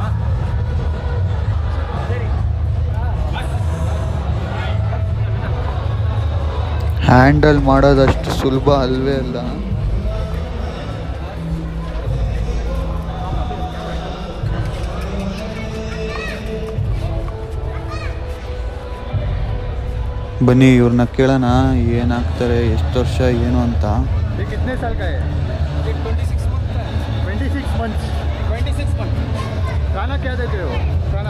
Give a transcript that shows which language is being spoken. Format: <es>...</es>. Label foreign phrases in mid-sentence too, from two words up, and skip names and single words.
<kn>ಹ್ಯಾಂಡಲ್ ಮಾಡೋದಷ್ಟು ಸುಲಭ ಅಲ್ವೇ ಅಲ್ಲ. ಬನ್ನಿ, ಇವ್ರನ್ನ ಕೇಳೋಣ ಏನಾಗ್ತಾರೆ, ಎಷ್ಟು ವರ್ಷ ಏನು ಅಂತ.</kn> <hi>कितने साल का है? 26</hi> <en>months. 26 months.</en> <hi>खाना क्या देते हो? खाना</hi>